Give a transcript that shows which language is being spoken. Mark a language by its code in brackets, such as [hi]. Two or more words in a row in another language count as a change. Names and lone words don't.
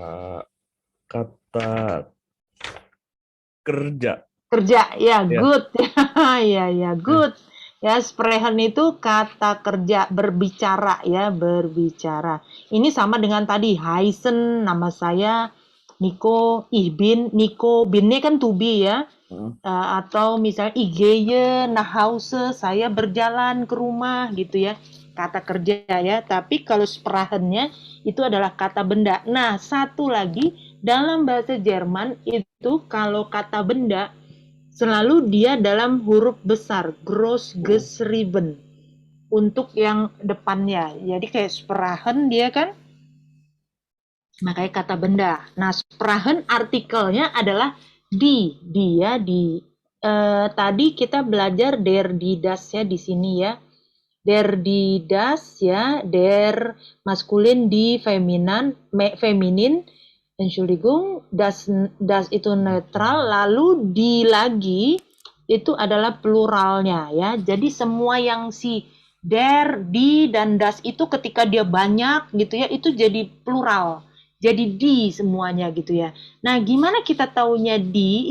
[id] Kata kerja. Kerja, ya, Ya. good. ya, good. Ya, Sprechen itu kata kerja, berbicara ya, berbicara. Ini sama dengan tadi, heißen, nama saya Nico, [de] ich bin, [id] Nico, binnya kan to be ya. Atau misalnya [de] ich gehe nach Hause, [id] saya berjalan ke rumah gitu ya. Kata kerja ya, tapi kalau Sprachennya itu adalah kata benda. Nah, satu lagi, dalam bahasa Jerman itu kalau kata benda, selalu dia dalam huruf besar, [de] groß geschrieben, [id] untuk yang depannya. Jadi kayak Sprachen dia kan, makanya kata benda. Nah, Sprachen artikelnya adalah di, dia, di. Tadi kita belajar [de] der, die, das [id] ya di sini ya. [de] Der, die, das [id] ya, der maskulin, die feminin, Entschuldigung, das itu netral, lalu di lagi itu adalah pluralnya ya. Jadi semua yang si der, di, dan das itu ketika dia banyak gitu ya, itu jadi plural. Jadi di semuanya gitu ya. Nah, gimana kita taunya di?